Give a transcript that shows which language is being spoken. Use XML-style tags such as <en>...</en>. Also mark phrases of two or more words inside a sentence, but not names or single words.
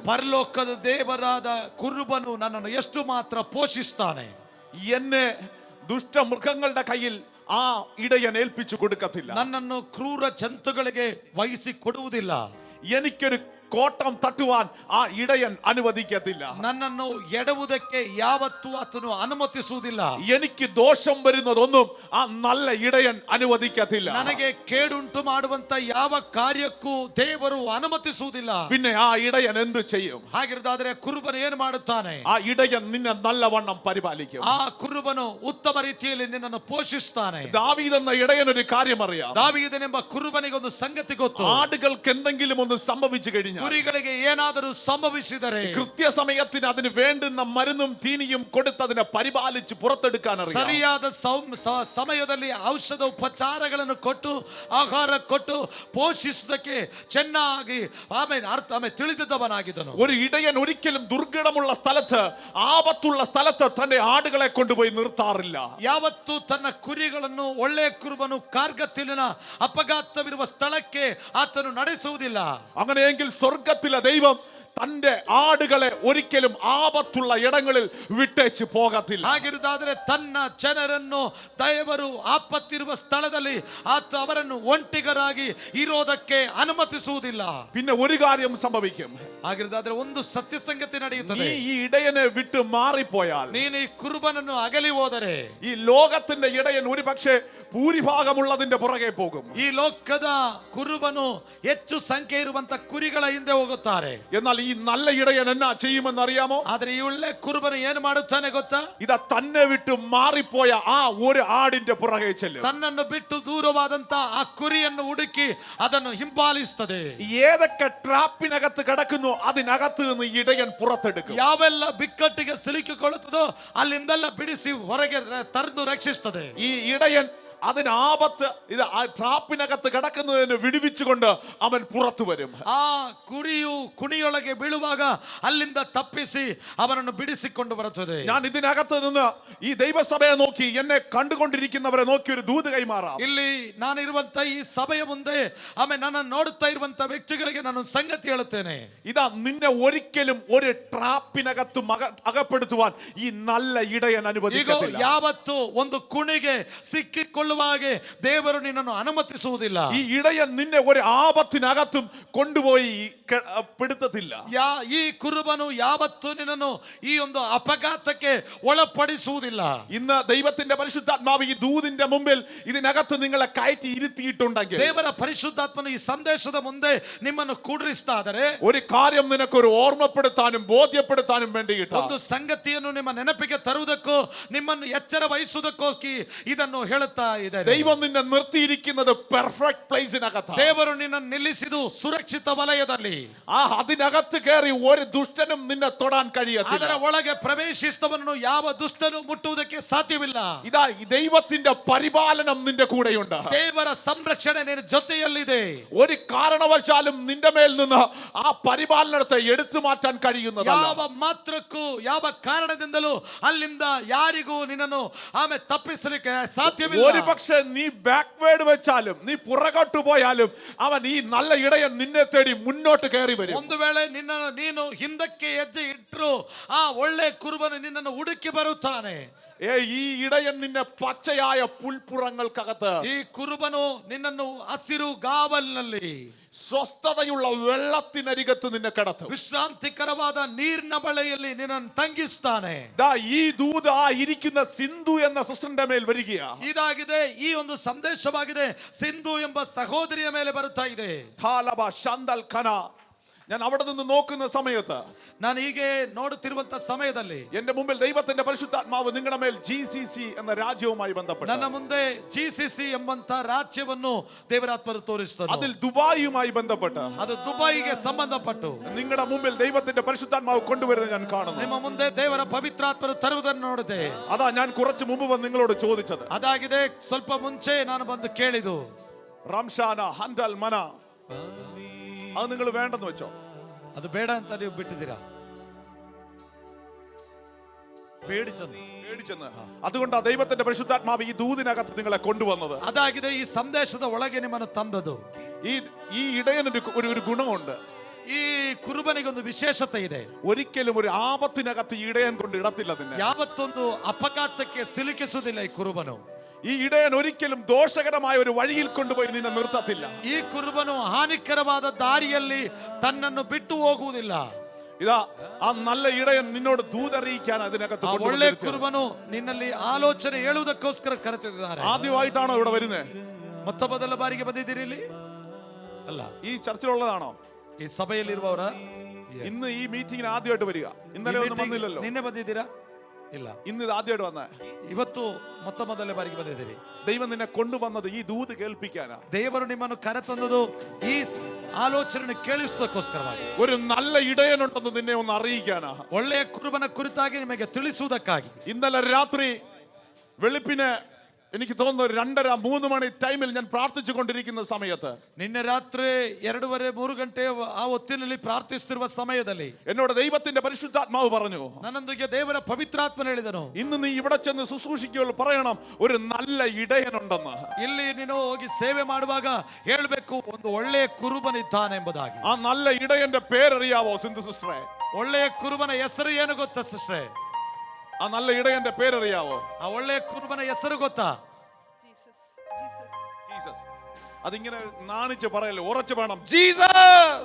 <kn>ಪರಲೋಕದ ದೇವರಾದ ಕುರುಬನು ನನ್ನನ್ನು ಎಷ್ಟು ಮಾತ್ರ ಪೋಷಿಸ್ತಾನೆ.</kn> <ml>എന്നെ ദുഷ്ടമൃഗങ്ങളുടെ കയ്യിൽ ആ ഇടയൻ ഏൽപ്പിച്ചു കൊടുക്കത്തില്ല.</ml> <kn>ನನ್ನನ್ನು ಕ್ರೂರ ಜಂತುಗಳಿಗೆ ವಹಿಸಿ ಕೊಡುವುದಿಲ್ಲ.</kn> <ml>എനിക്കൊരു കോട്ടം തട്ടുവാൻ ആ ഇടയൻ അനുവദിക്കത്തില്ല.</ml> <kn>ನನ್ನನ್ನು ಎಡವುವುದಕ್ಕೆ ಯಾವತ್ತೂ ಆತನು ಅನುಮತಿಸುವುದಿಲ್ಲ.</kn> <ml>എനിക്ക് ദോഷം വരുന്നതൊന്നും ആ നല്ല ഇടയൻ അനുവദിക്കത്തില്ല.</ml> <kn>ನನಗೆ ಕೇಡುಂಟು ಮಾಡುವಂತ ಯಾವ ಕಾರ್ಯಕ್ಕೂ ದೇವರು ಅನುಮತಿಸುವುದಿಲ್ಲ.</kn> <ml>പിന്നെ ആ ഇടയൻ എന്തു ചെയ്യും?</ml> <kn>ಹಾಗಿರುವುದಾದರೆ ಕುರುಬನು ಏನು ಮಾಡುತ್ತಾನೆ?</kn> <ml>ആ ഇടയൻ നിന്നെ നല്ലവണ്ണം പരിപാലിക്കും.</ml> <kn>ಆ ಕುರುಬನು ಉತ್ತಮ ರೀತಿಯಲ್ಲಿ ನಿನ್ನನ್ನು ಪೋಷಿಸ್ತಾನೆ.</kn> <ml>ദാവീദ് എന്ന ഇടയൻ ഒരു കാര്യം അറിയാം.</ml> <kn>ದಾವೀದನೆಂಬ ಕುರುಬನಿಗೆ ಒಂದು ಸಂಗತಿ ಗೊತ್ತು.</kn> <ml>ആടുകൾക്ക് എന്തെങ്കിലും ഒന്ന് സംഭവിച്ചു കഴിഞ്ഞാൽ,</ml> <kn>ಕುರಿಗಳಿಗೆ ಏನಾದರೂ ಸಂಭವಿಸಿದರೆ</kn> <ml>കൃത്യസമയത്തിന് അതിന് വേണ്ടുന്ന മരുന്നും തീനിയും കൊടുത്തതിനെ പരിപാലിച്ച് പുറത്തെടുക്കാൻ അറിയാം.</ml> <kn>ಸರಿಯಾದ ಸಮಯದಲ್ಲಿ ಔಷಧ ಉಪಚಾರಗಳನ್ನು ಕೊಟ್ಟು ಆಹಾರ ಕೊಟ್ಟು ಪೋಷಿಸುವುದಕ್ಕೆ ಚೆನ್ನಾಗಿ ಆಮೇಲೆ ತಿಳಿದಿದ್ದವನಾಗಿದ್ದನು.</kn> <ml>ഒരു ഇടയൻ ഒരിക്കലും ദുർഘടമുള്ള സ്ഥലത്ത്, ആപത്തുള്ള സ്ഥലത്ത് തന്റെ ആടുകളെ കൊണ്ടുപോയി നിർത്താറില്ല.</ml> <kn>ಯಾವತ್ತು ತನ್ನ ಕುರಿಗಳನ್ನು ಒಳ್ಳೆಯ ಕುರುಬನು ಕಾರ್ಗತ್ತಿಲಿನ ಅಪಘಾತವಿರುವ ಸ್ಥಳಕ್ಕೆ ಆತನು ನಡೆಸುವುದಿಲ್ಲ.</kn> <ml>അങ്ങനെയെങ്കിൽ സ്വർഗത്തിലെ ദൈവം തന്റെ ആടുകളെ ഒരിക്കലും ആപത്തുള്ള ഇടങ്ങളിൽ വിട്ടേച്ച് പോകത്തില്ല.</ml> <kn>ಹಾಗಿರುವುದಾದರೆ ತನ್ನ ಜನರನ್ನು ದೇವರು ಆಪತ್ತಿರುವ ಸ್ಥಳದಲ್ಲಿ ಆತ ಅವರನ್ನು ಒಂಟಿಗರಾಗಿ ಇರೋದಕ್ಕೆ ಅನುಮತಿಸುವುದಿಲ್ಲ.</kn> <ml>പിന്നെ ഒരു കാര്യം സംഭവിക്കും.</ml> <kn>ಹಾಗಿರುವುದಾದರೆ ಒಂದು ಸತ್ಯ ಸಂಗತಿ ನಡೆಯುತ್ತದೆ.</kn> <ml>നീ ഈ ഇടയനെ വിട്ട് മാറിപ്പോയാൽ,</ml> <kn>ನೀನು ಈ ಕುರುಬನನ್ನು ಅಗಲಿ ಹೋದರೆ,</kn> <ml>ഈ ലോകത്തിന്റെ ഇടയൻ ഒരു പക്ഷേ ഭൂരിഭാഗമുള്ളതിന്റെ പുറകെ പോകും.</ml> <kn>ಈ ಲೋಕದ ಕುರುಬನು ಹೆಚ್ಚು ಸಂಖ್ಯೆ ಇರುವಂತ ಕುರಿಗಳ ಹಿಂದೆ ಹೋಗುತ್ತಾರೆ.</kn> <ml>എന്നാൽ ഈ നല്ല ഇടയൻ എന്നാ ചെയ്യുമെന്ന് അറിയാമോ?</ml> <kn>ಆದ್ರೆ ಈ ಒಳ್ಳೆ ಕುರುಬನು ಏನು ಮಾಡುತ್ತಾನೆ ಗೊತ್ತಾ?</kn> <ml>ഇതാ തന്നെ വിട്ട് മാറിപ്പോയ ആ ഒരു ആടിന്റെ പുറകെ ചെല്ലും.</ml> <kn>ತನ್ನನ್ನು ಬಿಟ್ಟು ದೂರವಾದಂತ ಆ ಕುರಿಯನ್ನು ಹುಡುಕಿ ಅದನ್ನು ಹಿಂಬಾಲಿಸುತ್ತದೆ.</kn> <ml>ഏതൊക്കെ ട്രാപ്പിനകത്ത് കിടക്കുന്നു അതിനകത്ത് നിന്ന് ഈ ഇടയൻ പുറത്തെടുക്കും.</ml> <kn>ಯಾವೆಲ್ಲ ಬಿಕ್ಕಟ್ಟಿಗೆ ಸಿಲುಕಿಕೊಳ್ಳುತ್ತದೋ ಅಲ್ಲಿಂದೆಲ್ಲ ಬಿಡಿಸಿ ಹೊರಗೆ ತರದು ರಕ್ಷಿಸುತ್ತದೆ.</kn> <ml>ഈ ഇടയൻ അതിന് ആപത്ത് ഇത് ആ ട്രാപ്പിനകത്ത് കിടക്കുന്നതിന് വിടുവിച്ചുകൊണ്ട് അവൻ പുറത്തു വരും.</ml> <kn>ಆ ಕುರಿಯು ಕುಣಿಯೊಳಗೆ ಬೀಳುವಾಗ ಅಲ್ಲಿಂದ ತಪ್ಪಿಸಿ ಅವನನ್ನು ಬಿಡಿಸಿಕೊಂಡು ಬರುತ್ತದೆ.</kn> <ml>ഞാൻ ഇതിനകത്ത് നിന്ന് ഈ ദൈവസഭയെ നോക്കി, എന്നെ കണ്ടുകൊണ്ടിരിക്കുന്നവരെ നോക്കി ഒരു ദൂത് കൈമാറാം.</ml> <kn>ಇಲ್ಲಿ ನಾನಿರುವಂತ ಈ ಸಭೆಯ ಮುಂದೆ ಆಮೇಲೆ ನನ್ನ ನೋಡುತ್ತಾ ಇರುವಂತ ವ್ಯಕ್ತಿಗಳಿಗೆ ನಾನು ಸಂಗತಿ ಹೇಳುತ್ತೇನೆ.</kn> <ml>ഇതാ നിന്നെ ഒരിക്കലും ഒരു ട്രാപ്പിനകത്ത് അകപ്പെടുത്തുവാൻ ഈ നല്ല ഇടയൻ അനുവദിക്കത്തില്ല.</ml> <kn>ಯಾವತ್ತು ಒಂದು ಕುಣಿಗೆ ಸಿಕ್ಕಿಕೊಳ್ಳುವ ಹಾಗೆ ದೇವರು ನಿನ್ನನ್ನು ಅನುಮತಿಸುವುದಿಲ್ಲ.</kn> <ml>ഈ ഇടയൻ നിന്നെ ഒരു ആപത്തിനകത്തും കൊണ്ടുപോയി പെടുത്തത്തില്ല.</ml> <kn>ಈ ಕುರುಬನು ಯಾವತ್ತು ನಿನ್ನನ್ನು ಈ ಒಂದು ಅಪಘಾತಕ್ಕೆ ಒಳಪಡಿಸುವುದಿಲ್ಲ.</kn> <ml>ഇന്ന് ദൈവത്തിന്റെ പരിശുദ്ധാത്മാവ് ഈ ദൂതിന്റെ മുമ്പിൽ ഇതിനകത്ത് നിങ്ങളെ കയറ്റി ഇരുത്തിയിട്ടുണ്ടെങ്കിൽ,</ml> <kn>ದೇವರ ಪರಿಶುದ್ಧಾತ್ಮನು ಈ ಸಂದೇಶದ ಮುಂದೆ ನಿಮ್ಮನ್ನು ಕೂಡಿಸ್ತಾದರೆ,</kn> <ml>ഒരു കാര്യം നിനക്കൊരു ഓർമ്മപ്പെടുത്താനും ബോധ്യപ്പെടുത്താനും വേണ്ടിയിട്ട്,</ml> <kn>ಒಂದು ಸಂಗತಿಯನ್ನು ನಿಮ್ಮ ನೆನಪಿಗೆ ತರುವುದಕ್ಕೂ ನಿಮ್ಮನ್ನು ಎಚ್ಚರ ವಹಿಸುವುದಕ್ಕೋಸ್ಕರ ಇದನ್ನು ಹೇಳುತ್ತಾ ಇದೆ.</kn> <ml>ദൈവം നിന്നെ നിർത്തിയിരിക്കുന്നത്</ml> <en>perfect place.</en> <kn>ದೇವರು ನಿನ್ನನ್ನು ನಿಲ್ಲಿಸಿದು ಸುರಕ್ಷಿತ ವಲಯದಲ್ಲಿ.</kn> <ml>അതിനകത്ത് കയറി ഒരു ദുഷ്ടനും നിന്നെ തൊടാൻ കഴിയത്തില്ല.</ml> <kn>ಅದರ ಒಳಗೆ ಪ್ರವೇಶಿಸಿದವನನ್ನು ಯಾವ ದುಷ್ಟನು ಮುಟ್ಟುವುದಕ್ಕೆ ಸಾಧ್ಯವಿಲ್ಲ.</kn> <ml>ഇതാ ദൈവത്തിന്റെ പരിപാലനം നിന്റെ കൂടെയുണ്ട്.</ml> <kn>ದೇವರ ಸಂರಕ್ಷಣೆ ನಿನ್ನ ಜೊತೆಯಲ್ಲಿದೆ.</kn> <ml>ഒരു കാരണവശാലും നിന്റെ മേൽ നിന്ന് ആ പരിപാലനത്തെ എടുത്തു മാറ്റാൻ കഴിയുന്നതല്ല.</ml> <kn>ಯಾವ ಮಾತ್ರಕ್ಕೂ ಯಾವ ಕಾರಣದಿಂದಲೂ ಅಲ್ಲಿಂದ ಯಾರಿಗೂ ನಿನ್ನನ್ನು ಆಮೇಲೆ ತಪ್ಪಿಸಲಿಕ್ಕೆ ಸಾಧ್ಯವಿಲ್ಲ.</kn> <ml>ഒരു പക്ഷേ നീ ബാക്ക്വേർഡ് വെച്ചാലും, നീ പുറകോട്ട് പോയാലും, അവൻ ഈ നല്ല ഇടയൻ നിന്നെ തേടി മുന്നോട്ട് കയറി വരും.</ml> <kn>ಒಂದು ವೇಳೆ ನೀನು ಹಿಂದಕ್ಕೆ ಹೆಜ್ಜೆ ಇಟ್ಟರು ಆ ಒಳ್ಳೆ ಕುರುಬನು ನಿನ್ನನ್ನು ಹುಡುಕಿ ಬರುತ್ತಾನೆ.</kn> <ml>ഈ ഇടയൻ നിന്നെ പച്ചയായ പുൽപ്പുറങ്ങൾക്കകത്ത്,</ml> <kn>ಈ ಕುರುಬನು ನಿನ್ನನ್ನು ಹಸಿರು ಗಾವಲ್ನಲ್ಲಿ,</kn> <ml>സ്വസ്ഥതയുള്ള വെള്ളത്തിനരികത്ത് നിന്നെ കിടത്തും.</ml> <kn>ವಿಶ್ರಾಂತಿಕರವಾದ ನೀರಿನ ಬಳಿಯಲ್ಲಿ ನಿನ್ನನ್ನು ತಂಗಿಸ್ತಾನೆ.</kn> <ml>ഈ ദൂത് ആ ഇരിക്കുന്ന സിന്ധു എന്ന സിസ്റ്ററിന്റെ മേൽ വരികയാ.</ml> <kn>ಇದಾಗಿದೆ, ಈ ಒಂದು ಸಂದೇಶವಾಗಿದೆ, ಸಿಂಧು ಎಂಬ ಸಹೋದರಿಯ ಮೇಲೆ ಬರುತ್ತಾ ಇದೆ. ഥാലബ ശന്തൽ ഖന.</kn> <ml>ഞാൻ അവിടെ നിന്ന് നോക്കുന്ന സമയത്ത്,</ml> <kn>ನಾನು ಹೀಗೆ ನೋಡುತ್ತಿರುವಂತ ಸಮಯದಲ್ಲಿ</kn> <ml>എന്റെ മുമ്പിൽ ദൈവത്തിന്റെ പരിശുദ്ധാത്മാവ് നിങ്ങളുടെ മേൽ GCC എന്ന രാജ്യവുമായി ബന്ധപ്പെട്ട്,</ml> <kn>ನನ್ನ ಮುಂದೆ GCC ಎಂಬಂತ ರಾಜ್ಯವನ್ನು ದೇವರಾತ್ಮರು ತೋರಿಸಿದರು.</kn> <ml>അതിൽ ദുബായിയുമായി ബന്ധപ്പെട്ട്</ml> <kn>ಅದು ದುಬೈಗೆ ಸಂಬಂಧಪಟ್ಟು</kn> <ml>നിങ്ങളുടെ മുമ്പിൽ ദൈവത്തിന്റെ പരിശുദ്ധാത്മാവ് കൊണ്ടുവരുന്നത് ഞാൻ കാണുന്നു.</ml> <kn>ನಿಮ್ಮ ಮುಂದೆ ದೇವರ ಪವಿತ್ರಾತ್ಮರು ತರುವುದನ್ನು ನೋಡಿದೆ.</kn> <ml>അതാ ഞാൻ കുറച്ച് മുമ്പ് വന്ന് നിങ്ങളോട് ചോദിച്ചത്.</ml> <kn>ಅದಾಗಿದೆ, ಸ್ವಲ್ಪ ಮುಂಚೆ ನಾನು ಬಂದು ಕೇಳಿದು. റംഷാന ഹൻഡൽ മന,</kn> <ml>അത് നിങ്ങൾ വേണ്ടെന്ന് വെച്ചോ?</ml> <kn>ಅದು ಬೇಡ ಅಂತ ನೀವು ಬಿಟ್ಟಿದ್ದೀರಾ?</kn> <ml>പേടിച്ചെന്ന്. അതുകൊണ്ടാണ് ദൈവത്തിന്റെ പരിശുദ്ധാത്മാവ് ഈ ദൂതിനകത്ത് നിങ്ങളെ കൊണ്ടുവന്നത്.</ml> <kn>ಅದಾಗಿದೆ, ಈ ಸಂದೇಶದ ಒಳಗೆ ನಿಮ್ಮನ್ನು ತಂದದು.</kn> <ml>ഈ ഇടയനൊരു ഒരു ഗുണമുണ്ട്.</ml> <kn>ಈ ಕುರುಬನಿಗೊಂದು ವಿಶೇಷತೆ ಇದೆ.</kn> <ml>ഒരിക്കലും ഒരു ആപത്തിനകത്ത് ഈ ഇടയൻ കൊണ്ട് ഇടത്തില്ല നിന്നെ.</ml> <kn>ಯಾವತ್ತೊಂದು ಅಪಘಾತಕ್ಕೆ ಸಿಲುಕಿಸುವುದಿಲ್ಲ ಈ ಕುರುಬನು.</kn> <ml>ഈ ഇടയൻ ഒരിക്കലും ദോഷകരമായ ഒരു വഴിയിൽ കൊണ്ടുപോയി നിന്നെ നിർത്തത്തില്ല.</ml> <kn>ಈ ಕುರುಬನು ಹಾನಿಕರವಾದ ದಾರಿಯಲ್ಲಿ ತನ್ನನ್ನು ಬಿಟ್ಟು ಹೋಗುವುದಿಲ್ಲ.</kn> <ml>ഇതാ ആ നല്ല ഇടയൻ നിന്നോട് ദൂതറിയിക്കാൻ അതിനകത്ത്</ml> <kn>ಒಳ್ಳೆ ಕುರುಬನು ನಿನ್ನಲ್ಲಿ ಆಲೋಚನೆ ಹೇಳುವುದಕ್ಕೋಸ್ಕರ ಕರೆತಿದ್ದಾರೆ.</kn> <ml>ആദ്യമായിട്ടാണോ ഇവിടെ വരുന്നത്?</ml> <kn>ಮೊತ್ತ ಮೊದಲ ಬಾರಿಗೆ ಬಂದಿದ್ದೀರಿ ಇಲ್ಲಿ? ಅಲ್ಲ,</kn> <ml>ഈ ചർച്ചിലുള്ളതാണോ?</ml> <kn>ಈ ಸಭೆಯಲ್ಲಿರುವವರ?</kn> <ml>ഇന്ന് ഈ മീറ്റിംഗിന് ആദ്യമായിട്ട് വരിക. ഇന്നലെ ഒന്നും വന്നില്ലല്ലോ.</ml> <kn>ನಿನ್ನೆ ಬಂದಿದ್ದೀರಾ? ಇಲ್ಲ,</kn> <ml>ഇന്ന് ഇത് ആദ്യമായിട്ട് വന്നേ.</ml> <kn>ಇವತ್ತು ಮೊತ್ತ ಮೊದಲ ಬಾರಿಗೆ ಬಂದಿದ್ದೀರಿ.</kn> <ml>ദൈവം നിന്നെ കൊണ്ടുവന്നത് ഈ ദൂത് കേൾപ്പിക്കാനാ.</ml> <kn>ದೇವರು ನಿಮ್ಮನ್ನು ಕರೆತಂದದು ಈ ಆಲೋಚನೆ ಕೇಳಿಸುವುದಕ್ಕೋಸ್ಕರವಾಗಿ.</kn> <ml>ഒരു നല്ല ഇടയനുണ്ടെന്ന് നിന്നെ ഒന്ന് അറിയിക്കാനാ.</ml> <kn>ಒಳ್ಳೆಯ ಕುರುಬನ ಕುರಿತಾಗಿ ನಿಮಗೆ ತಿಳಿಸುವುದಕ್ಕಾಗಿ.</kn> <ml>ഇന്നലെ രാത്രി വെളുപ്പിന് എനിക്ക് തോന്നുന്നു 2:30-3 മണി ടൈമിൽ ഞാൻ പ്രാർത്ഥിച്ചു കൊണ്ടിരിക്കുന്ന സമയത്ത്,</ml> <kn>ನಿನ್ನೆ ರಾತ್ರಿ 2:30-3 ಗಂಟೆ ಆ ಹೊತ್ತಿನಲ್ಲಿ ಪ್ರಾರ್ಥಿಸುತ್ತಿರುವ ಸಮಯದಲ್ಲಿ</kn> <ml>എന്നോട് ദൈവത്തിന്റെ പരിശുദ്ധാത്മാവ് പറഞ്ഞു,</ml> <kn>ನನ್ನೊಂದಿಗೆ ದೇವರ ಪವಿತ್ರಾತ್ಮನು ಹೇಳಿದನು,</kn> <ml>ഇന്ന് നീ ഇവിടെ ചെന്ന് ശുശ്രൂഷിക്കുമ്പോൾ പറയണം ഒരു നല്ല ഇടയനുണ്ടെന്ന്.</ml> <kn>ಇಲ್ಲಿ ನೀನು ಹೋಗಿ ಸೇವೆ ಮಾಡುವಾಗ ಹೇಳಬೇಕು, ಒಂದು ಒಳ್ಳೆಯ ಕುರುಬನಿದ್ದಾನೆ ಎಂಬುದಾಗಿ.</kn> <ml>ആ നല്ല ഇടയന്റെ പേരറിയാവോ സിന്ധു സിസ്റ്ററെ?</ml> <kn>ಒಳ್ಳೆಯ ಕುರುಬನ ಹೆಸರು ಏನು ಗೊತ್ತಾ ಸಿಸ್ಟರ್?</kn> <ml>ആ നല്ല ഇടയന്റെ പേരറിയാവോ?</ml> <kn>ಆ ಒಳ್ಳೆಯ ಕುರುಬನ ಹೆಸರು ಗೊತ್ತಾ?</kn> <ml>ജീസസ്. അതിങ്ങനെ നാണിച്ച് പറയല്ലേ, ഉറച്ചു വേണം. ജീസസ്,</ml>